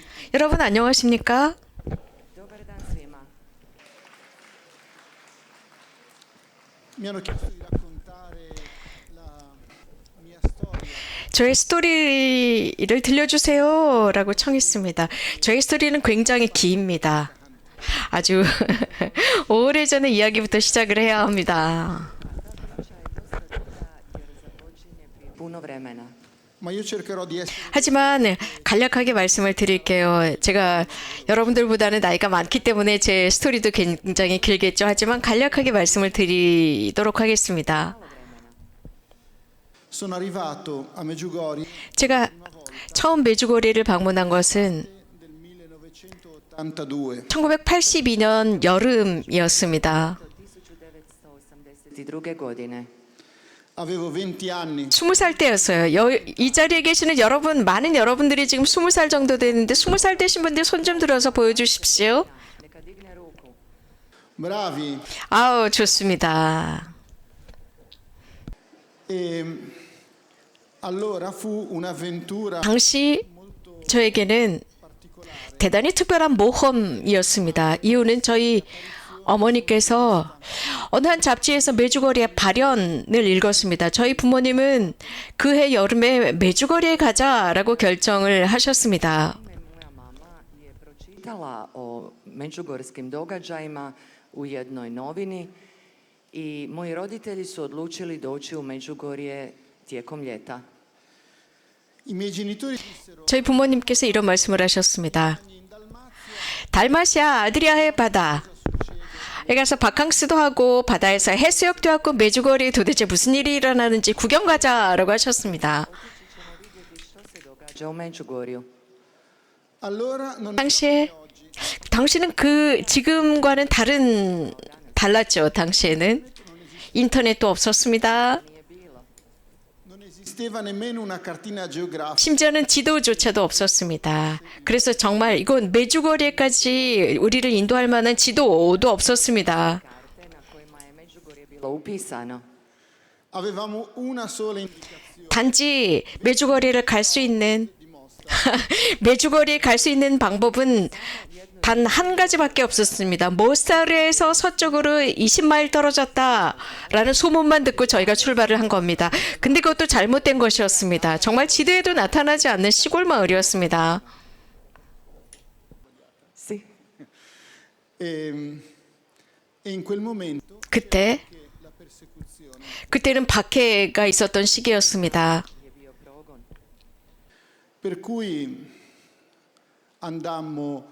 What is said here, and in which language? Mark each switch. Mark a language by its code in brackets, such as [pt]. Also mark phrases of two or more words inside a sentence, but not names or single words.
[ko] 여러분 안녕하십니까? [hr] Dobar dan svima. [it] Mi hanno chiesto di raccontare la mia storia. [ko] 저의 스토리를 들려주세요라고 청했습니다. 저의 스토리는 굉장히 깁니다. 아주 오래전의 이야기부터 시작을 해야 합니다. [hr] Puno vremena. [it] Ma io cercherò di essere [ko] 하지만 간략하게 말씀을 드릴게요. 제가 여러분들보다는 나이가 많기 때문에 제 스토리도 굉장히 길겠죠. 하지만 간략하게 말씀을 드리도록 하겠습니다. [it] sono arrivato a Medjugorje [ko] 제가 처음 메주고리를 방문한 것은 [it] nel 1982. [ko] 1982년 여름이었습니다. 1982. [hr] godine. [it] Avevo 20 anni. [ko] 20살 때였어요. 이 자리에 계시는 여러분, 많은 여러분들이 지금 20살 정도 되는데 20살 되신 분들 손 좀 들어서 보여주십시오. [hr] Neka digne ruku. [it] Bravi. [ko] 아우, 좋습니다. [it] E allora fu un'avventura [ko] 당시 저에게는 대단히 특별한 모험이었습니다. 이유는 저희 어머니께서 어느 한 잡지에서 메주거리의 발연을 읽었습니다. 저희 부모님은 그해 여름에 메주거리에 가자라고 결정을 하셨습니다. [hr] Moja mama je pročitala o međugorskim događajima u jednoj novini i moji roditelji su odlučili doći u Međugorje tijekom ljeta. [it] i miei genitori dissero [ko] 저희 부모님께서 이런 말씀을 하셨습니다. 달마시아 아드리아의 바다에 가서 바캉스도 하고 바다에서 해수욕도 하고 메주거리에 도대체 무슨 일이 일어나는지 구경 가자라고 하셨습니다. [hr] Što se događa u Međugorju? [it] allora non [ko] 당시에 당시는 그 지금과는 달랐죠. 당시에는 인터넷도 없었습니다. [it] non esisteva nemmeno una cartina geografica. [ko] 심지어는 지도조차도 없었습니다. 그래서 정말 이건 메주거리까지 우리를 인도할 만한 지도도 없었습니다. [hr] Karte na kojima je Međugorje bilo upisano. [it] Avevamo una sola indicazione. [ko] 단지 메주거리를 갈 수 있는 메주거리에 갈 수 있는 방법은 단 한 가지밖에 없었습니다. 모스타르에서 서쪽으로 20마일 떨어졌다라는 소문만 듣고 저희가 출발을 한 겁니다. 근데 그것도 잘못된 것이었습니다. 정말 지도에도 나타나지 않는 시골 마을이었습니다. [it] Si. E in quel momento [ko] 그때 [it] la persecuzione. [ko] 그때는 박해가 있었던 시기였습니다. [hr] Je bio progon. [it] Per cui andammo